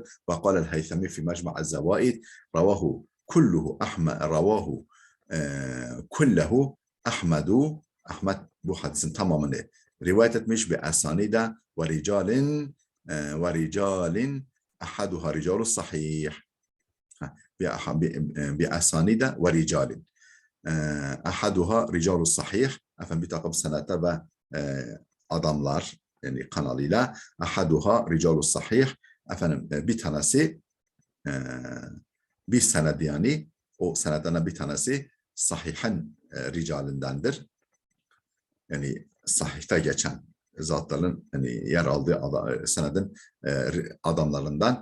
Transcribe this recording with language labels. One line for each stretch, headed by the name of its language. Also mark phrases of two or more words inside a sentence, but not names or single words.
Arabic: وقال الهيثمي في مجمع الزوائد رواه كله أحمد.
Turkish: Ahmed bu hadisin tamamını rivayet etmiş.
Arabic: بأسانيد ورجال أحدها رجال صحيح. بأسانيد ورجال أحدها رجال الصحيح.
Turkish: Efendim bir takım senete ve adamlar, yani kanalıyla
Arabic: أحدها رجال الصحيح.
Turkish: Efendim bir tanesi bir sened, yani o senedden bir tanesi sahihen ricalindendir. Yani sahihte geçen zatların, yani yer aldığı senedin adamlarından.